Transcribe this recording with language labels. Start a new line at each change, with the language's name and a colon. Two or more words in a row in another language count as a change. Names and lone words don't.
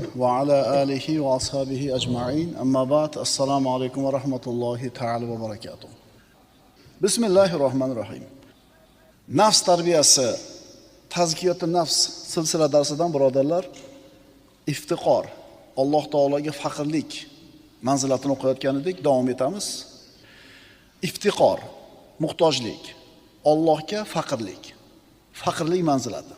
Arabic: وعلى آله وأصحابه أجمعين أما بعد السلام عليكم ورحمة الله تعالى وبركاته بسم الله الرحمن الرحيم
Uzbek: Nafs tarbiyasi, tazkiyat nafs silsila darsidan birodarlar, iftiqor, Alloh taologa faqirlik manzilatini o'qiyotgan edik, davom etamiz. Iftiqor, muhtojlik, Allohga faqirlik, faqirlik manzilati.